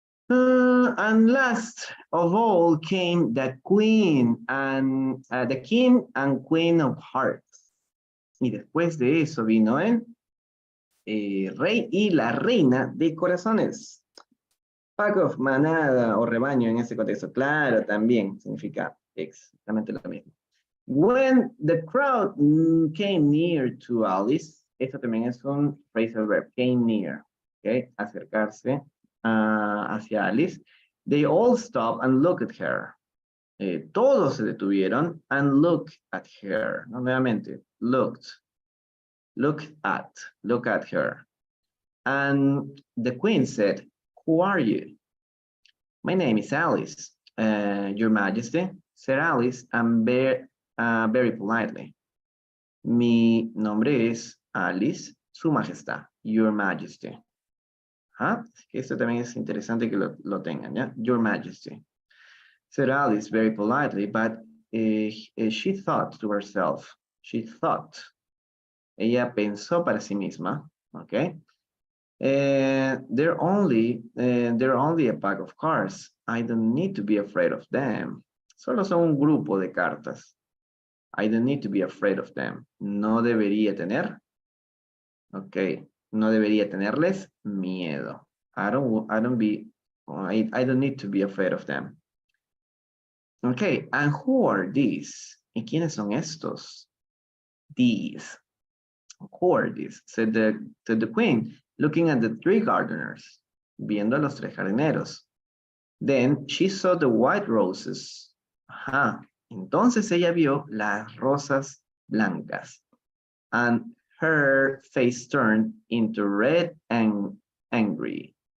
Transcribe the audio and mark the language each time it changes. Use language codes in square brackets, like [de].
[en] And last of all came the queen and the king and queen of hearts. [es] Y después de eso vino el rey y la reina de corazones. [en] Pack of, [es] manada o rebaño en este contexto. Claro, también significa exactamente lo mismo. [en] When the crowd came near to Alice, [es] esto también es un phrasal verb, [en] came near, ¿ok? [es] Acercarse hacia Alice. [en] They all stopped and looked at her. [es] Todos se detuvieron [en] and looked at her. ¿No? [es] Nuevamente, [en] look at her. And the queen said, who are you? My name is Alice, Your Majesty, said Alice, and very politely. [es] Mi nombre es Alice, Su Majestad, [en] Your Majesty. [es] Esto también es interesante que lo tengan, ¿ya? [en] Your Majesty. Said Alice very politely, but she thought to herself. She thought. [es] Ella pensó para sí misma, ¿ok? [en] They're only a pack of cards. I don't need to be afraid of them. [es] Solo son un grupo de cartas. [en] I don't need to be afraid of them. [es] No debería tener. Ok. No debería tenerles miedo. [en] I don't need to be afraid of them. Ok. And who are these? [es] ¿Y quiénes son estos? [en] These. Who are these? Said the queen, looking at the three gardeners. [es] Viendo a los tres jardineros. [en] Then she saw the white roses. Ajá. [es] Entonces ella vio las rosas blancas. [en] And her face turned into red and angry.